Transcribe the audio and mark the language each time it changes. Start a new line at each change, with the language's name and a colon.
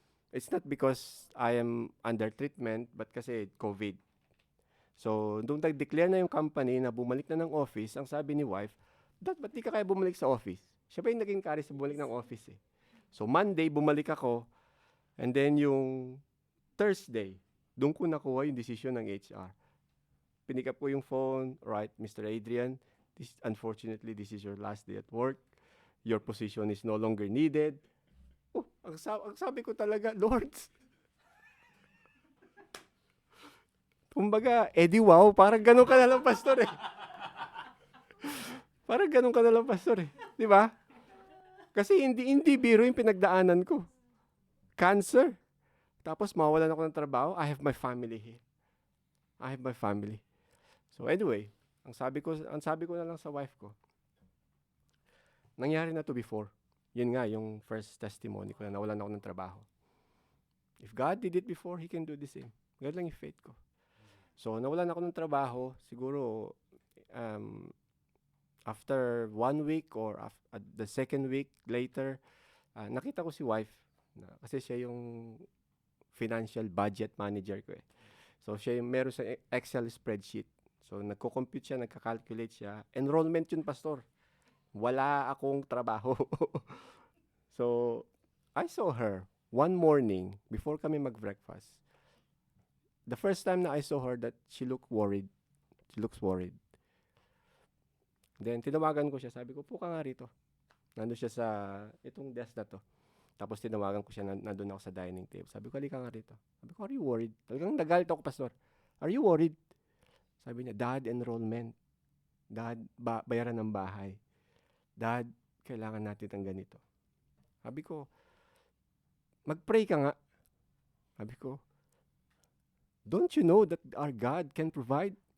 English: It's not because I am under treatment, but kasi COVID.
Filipino: So, nung nag-declare na yung company na bumalik na ng office, ang sabi ni wife, ba't di ka kaya bumalik sa office? Siya pa yung naging carry sa bumalik ng office eh. So, Monday, bumalik ako. And then yung Thursday, doon ko nakuha yung decision ng HR. Pinik up ko yung phone, right, Mr.
English: Adrian, unfortunately, this is your last day at work. Your position is no longer needed.
Filipino: Oh, ang sabi ko talaga, Lord. Kumbaga, wow, parang ganun ka na lang, Pastor eh. Parang ganun ka na lang, Pastor eh. Di ba? Kasi hindi biro yung pinagdaanan ko. Cancer. Tapos mawawalan ako ng trabaho, I have my family here.
English: I have my family.
Filipino: So anyway, ang sabi ko na lang sa wife ko, nangyari na to before. Yun nga, yung first testimony ko na nawalan ako ng trabaho.
English: If God did it before, He can do the same.
Filipino: Ganun lang yung faith ko. So, nawalan ako ng trabaho, siguro, after 1 week or the second week later, nakita ko si wife, kasi siya yung financial budget manager ko eh. So, siya yung meron sa Excel spreadsheet. So, nagko-compute siya, nagka-calculate siya. Enrollment yun, pastor. Wala akong trabaho.
English: So, I saw her one morning before kami mag-breakfast. The first time na I saw her that she looked worried.
Filipino: She looks worried. Then, tinawagan ko siya. Sabi ko, puka nga rito. Nandun siya sa itong desk na to. Tapos tinawagan ko siya, nandun ako sa dining table. Sabi ko, halika nga rito. Sabi ko, are you worried? Talagang nagalit ako, pastor. Are you worried? Sabi niya, Dad, enrollment. Dad, bayaran ng bahay. Dad, kailangan natin ng ganito. Sabi ko, mag-pray ka nga.
English: Sabi ko, don't you know that our God can provide?